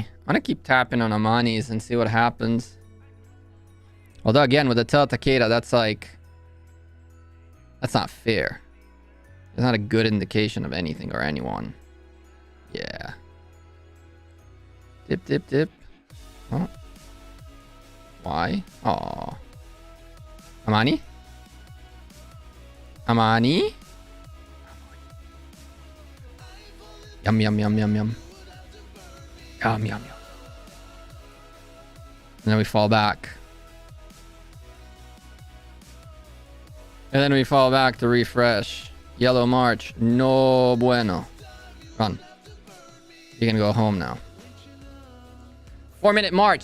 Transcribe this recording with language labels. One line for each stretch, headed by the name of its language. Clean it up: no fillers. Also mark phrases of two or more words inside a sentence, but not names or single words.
English: I'm gonna keep tapping on Amanis and see what happens. Although again, with the Tel Takeda, that's like... that's not fair. It's not a good indication of anything or anyone. Yeah. Dip, dip, dip. Oh. Why? Aw. Amani? Amani? Yum, yum, yum, yum, yum. Yum, yum, yum. And then we fall back. And then we fall back to refresh. Yellow March.
Spanish: No bueno.
English: Run. You're gonna go home now. 4-minute march.